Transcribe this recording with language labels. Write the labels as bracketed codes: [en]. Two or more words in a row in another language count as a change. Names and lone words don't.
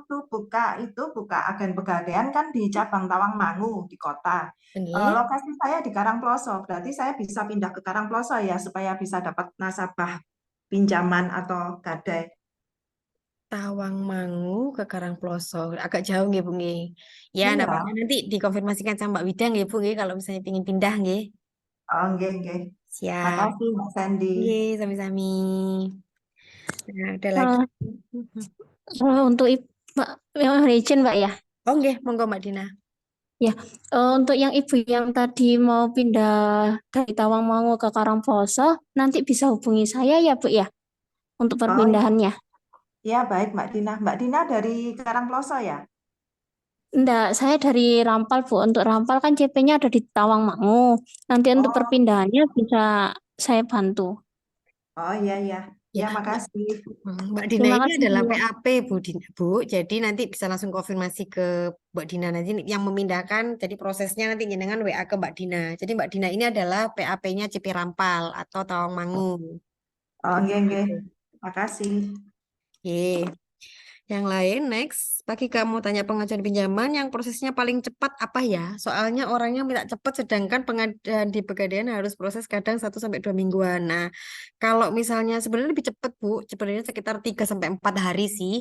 [id] waktu buka agen Pegadaian kan di cabang Tawangmangu di kota. Oke. Lokasi saya di Karangploso, berarti saya bisa pindah ke Karangploso ya supaya bisa dapat nasabah pinjaman atau gadai. Tawangmangu ke Karangploso. Agak jauh nggih, Bu nggih. Ya, enggak Iya, apa-apa. Nanti dikonfirmasikan sama Mbak Wida nggih, Bu nggih, kalau misalnya ingin pindah nggih. [jv] oh, nggih, nggih. [id] Siap. Makasih Mbak Sandy. [jv] Nggih, sami-sami. [id] Nah, ada lagi. Eh, untuk Mbak, izin Mbak ya. [jv] Oh, nggih, monggo Mbak Dina. [id] Ya, untuk yang ibu yang tadi mau pindah dari Tawangmangu ke Karangploso, nanti bisa hubungi saya ya Bu ya, untuk Oh perpindahannya. iya, baik Mbak Dina. Mbak Dina dari Karangploso ya? Enggak, saya dari Rampal Bu. Untuk Rampal kan CP-nya ada di Tawangmangu. Nanti untuk Oh, perpindahannya bisa saya bantu. oh iya, iya. Ya, Ya, makasih. Mbak Dina Terima ini kasih adalah Bu. PAP Bu. Jadi nanti bisa langsung konfirmasi ke Mbak Dina nanti yang memindahkan. Jadi prosesnya nanti jenengan WA ke Mbak Dina. Jadi Mbak Dina ini adalah PAP-nya CP Rampal atau Tawangmangu. [jv] Oh, nggih, nggih. [id] Gitu. Makasih. Oke. Yang lain, next. Pagi kamu tanya pengajuan pinjaman yang prosesnya paling cepat apa ya? Soalnya orangnya minta cepat, sedangkan pengadaan di Pegadaian harus proses kadang 1 sampai 2 mingguan. Nah, kalau misalnya sebenarnya lebih cepat, Bu. Sebenarnya sekitar 3 sampai 4 hari sih.